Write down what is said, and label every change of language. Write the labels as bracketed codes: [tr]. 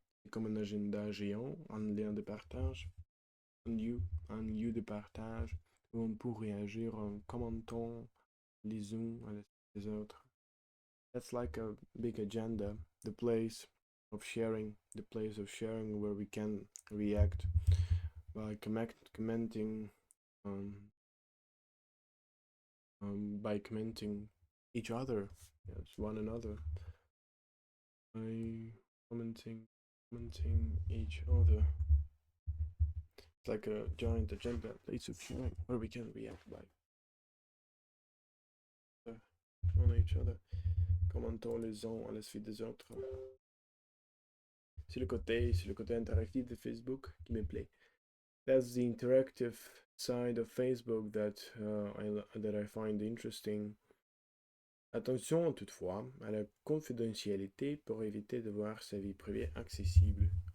[fr] C'est comme un agenda géant, un lien de partage, un lieu de partage où on peut réagir en commentant les uns à les autres. [en] That's like a big agenda, the place of sharing where we can react by commenting, by commenting each other, yes, one another, by commenting each other. It's like a giant agenda, place of sharing where we can react by on each other, [fr] commentant les uns à la suite des autres. c'est le côté interactif de Facebook qui me plaît. [en] That's the interactive side of Facebook that I find interesting. [fr] Attention toutefois à la confidentialité pour éviter de voir sa vie privée accessible.